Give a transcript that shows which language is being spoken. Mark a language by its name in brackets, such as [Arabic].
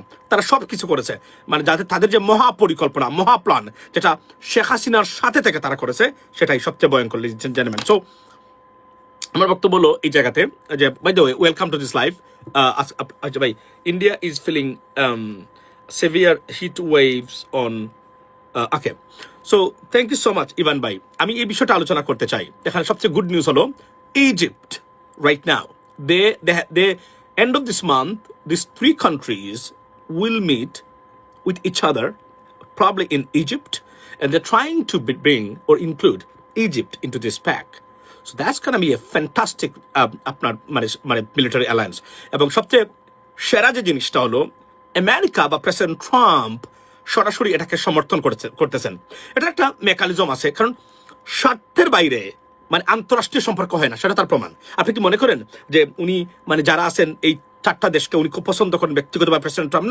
[Bangla] তারা সব কিছু করেছে, মানে যাতে তাদের যে মহাপরিকল্পনা মহাপ্লান যেটা শেখ হাসিনার সাথে থেকে তারা করেছে সেটাই সবচেয়ে ভয়ঙ্কর জেন্টলম্যান। সো আমার বক্তব্য হলো এই জায়গাতে যে [English] By the way welcome to this live. [Bangla] আচ্ছা ভাই, [English] India is feeling severe heat waves on okay, so thank you so much Evan ভাই। আমি এই বিষয়টা আলোচনা করতে চাই। [Bangla] এখানে সবচেয়ে গুড নিউজ হলো [English] Egypt right now the end of this month this 3 countries will meet with each other probably in Egypt, and they're trying to bring or include Egypt into this pack. So that's gonna be a fantastic [Bangla] আপনার মানে [English] Military alliance. [Bangla] এবং সবচেয়ে সেরা যে জিনিসটা হলো America বা president Trump সরাসরি এটাকে সমর্থন করতেছেন। এটা একটা মেকানিজম আছে, কারণ স্বার্থের বাইরে মানে আন্তঃরাষ্ট্রীয় সম্পর্ক হয় না, সেটা তার প্রমাণ। আপনি কি মনে করেন যে উনি মানে যারা আছেন এই 4টা দেশকে উনি খুব পছন্দ করেন ব্যক্তিগতভাবে প্রেসিডেন্ট ট্রাম্প?